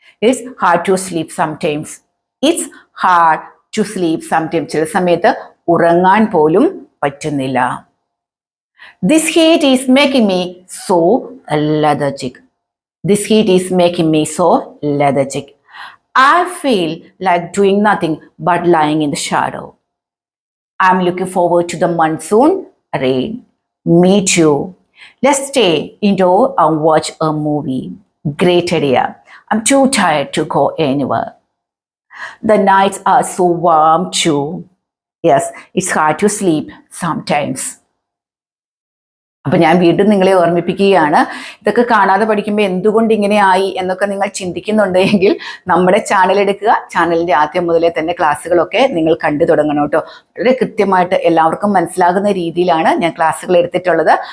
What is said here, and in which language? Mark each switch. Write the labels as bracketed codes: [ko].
[en] It's hard to sleep sometimes. It's hard to sleep sometimes. [ml] ചില സമയത്ത് ഉറങ്ങാൻ പോലും പറ്റുന്നില്ല. [en] This heat is making me so lethargic. This heat is making me so lethargic. I feel like doing nothing but lying in the shadow. I'm looking forward to the monsoon rain. Me too. Let's stay indoor and watch a movie. Great idea. I'm too tired to go anywhere. The nights are so warm too. Yes, it's hard to sleep sometimes. [ml] അപ്പൊ ഞാൻ വീണ്ടും നിങ്ങളെ ഓർമ്മിപ്പിക്കുകയാണ്, ഇതൊക്കെ കാണാതെ പഠിക്കുമ്പോൾ എന്തുകൊണ്ട് ഇങ്ങനെ ആയി എന്നൊക്കെ നിങ്ങൾ ചിന്തിക്കുന്നുണ്ടെങ്കിൽ നമ്മുടെ ചാനൽ എടുക്കുക. ചാനലിന്റെ ആദ്യം മുതലേ തന്നെ ക്ലാസ്സുകളൊക്കെ നിങ്ങൾ കണ്ടു തുടങ്ങണം കേട്ടോ. വളരെ കൃത്യമായിട്ട് എല്ലാവർക്കും മനസ്സിലാകുന്ന രീതിയിലാണ് ഞാൻ ക്ലാസ്സുകൾ എടുത്തിട്ടുള്ളത്.